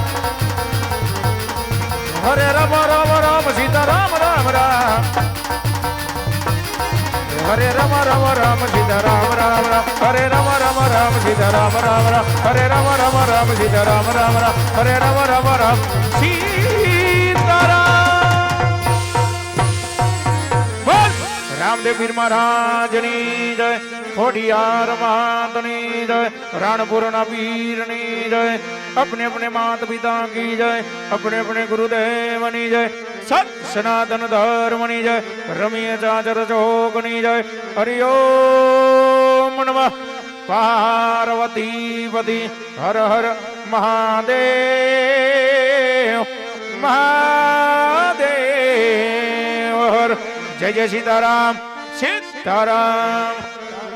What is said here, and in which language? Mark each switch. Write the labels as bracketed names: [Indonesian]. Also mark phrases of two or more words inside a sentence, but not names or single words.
[Gujarati] હરે રામ રામ રામ સીતા રામ રામ રામ હરે રામ રામ રામ સીતા રામ રામ રામ હરે રામ રામ રામ સીતા રામ રામ રામ હરે રામ રામ રામ સીતા રામ રામ રામ હરે રામ રામ રામ સીતારામ રામદેવ પીર મહારાજની જય ખોડિયાર માતની જય રાણપુરના પીરની જય [Hindi] अपने अपने मात पिता की जय [Gujarati] અપને અપને ગુરુદેવની જય સત સનાતન ધર્મની જય રમીય ચાચર ચૌકની જય હરિઓમ નમઃ પાર્વતી પતિ હર હર મહાદેવ મહાદેવ હર જય જય સીતારામ સીતારામ